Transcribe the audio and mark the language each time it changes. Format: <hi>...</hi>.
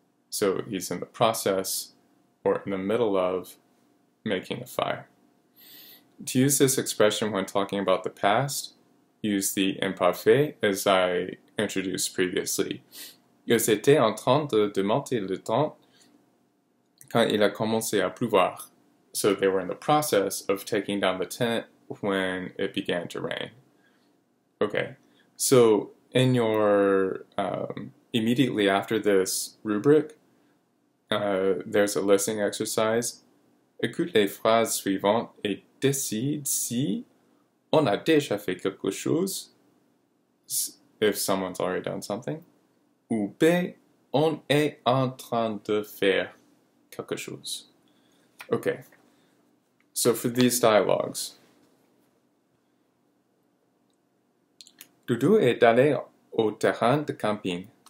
<en>So he's in the process or in the middle of making a fire. To use this expression when talking about the past, use the imparfait as I introduced previously.</en> <fr>Ils étaient en train de monter le temps quand il a commencé à pleuvoir.</fr> <en>So they were in the process of taking down the tent when it began to rain. Okay, so in your, immediately after this rubric, there's a listening exercise.</en> <fr>Écoute les phrases suivantes et décide si on a déjà fait quelque chose,</fr> <en>if someone's already done something,</en> <fr>ou B, on est en train de faire quelque chose.</fr> <en>Okay, so for these dialogues,</en> <fr>Doudou est allé au terrain de camping.</fr>